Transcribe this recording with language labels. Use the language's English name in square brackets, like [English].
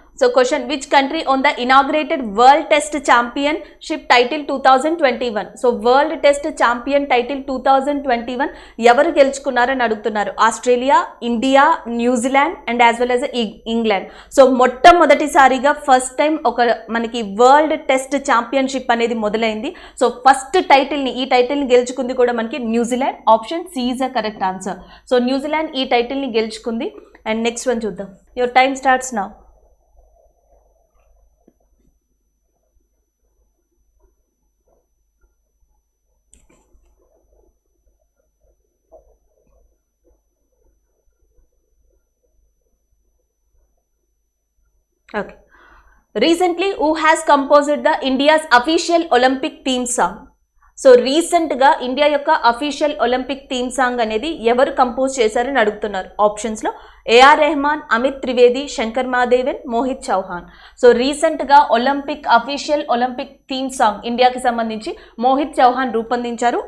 [English] So question, which country won the inaugurated World Test Championship title 2021? [Telugu] So World Test Champion title 2021 ఎవరు గెలుచుకున్నారని అడుగుతున్నారు. Australia, India, New Zealand and as well as England. So మొట్టమొదటిసారిగా first time ఒక మనకి world test championship అనేది మొదలైంది. So first ఈ టైటిల్ని గెలుచుకుంది కూడా మనకి New Zealand. [English] Option C is a correct answer. [Telugu] So New Zealand ఈ టైటిల్ని గెలుచుకుంది. అండ్ నెక్స్ట్ వన్ చూద్దాం. [English] Your time starts now. Okay. Recently, who has composed the India's official Olympic theme song? [Telugu] So రీసెంట్గా ఇండియా యొక్క official Olympic theme song అనేది ఎవరు compose చేశారని అడుగుతున్నారు. ఆప్షన్స్లో ఏఆర్ రెహమాన్, అమిత్ త్రివేది, శంకర్ మహాదేవన్, మోహిత్ చౌహాన్. సో రీసెంట్గా అఫీషియల్ ఒలింపిక్ థీమ్ సాంగ్ ఇండియాకి సంబంధించి మోహిత్ చౌహాన్ రూపొందించారు.